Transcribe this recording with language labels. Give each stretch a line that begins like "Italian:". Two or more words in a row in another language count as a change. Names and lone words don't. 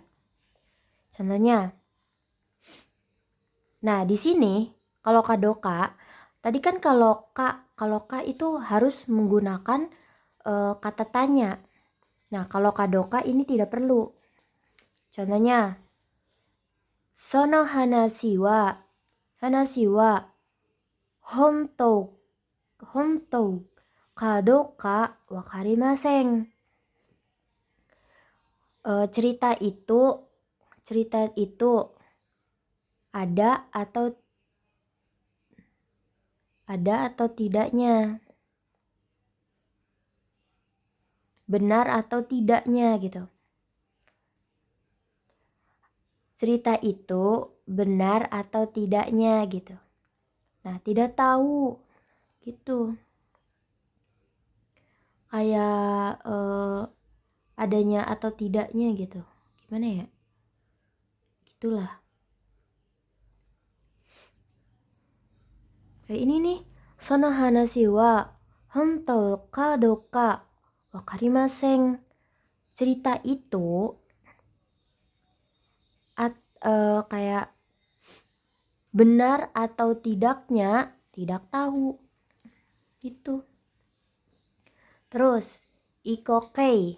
Indonesian: Contohnya. Nah, di sini kalau kadoka, tadi kan kalau ka itu harus menggunakan kata tanya. Nah, kalau kadoka ini tidak perlu. Contohnya,
Japanese: その話は本当かどうか分かりません.
Indonesian: Cerita itu ada atau tidaknya, benar atau tidaknya gitu. Cerita itu benar atau tidaknya gitu. Nah, tidak tahu gitu. Kayak adanya atau tidaknya gitu. Gimana ya? Gitulah. Kayak ini nih.
Japanese: その話は本当かどうか分かりません.
Indonesian: Cerita itu kayak benar atau tidaknya tidak tahu. Itu. Terus ikokei.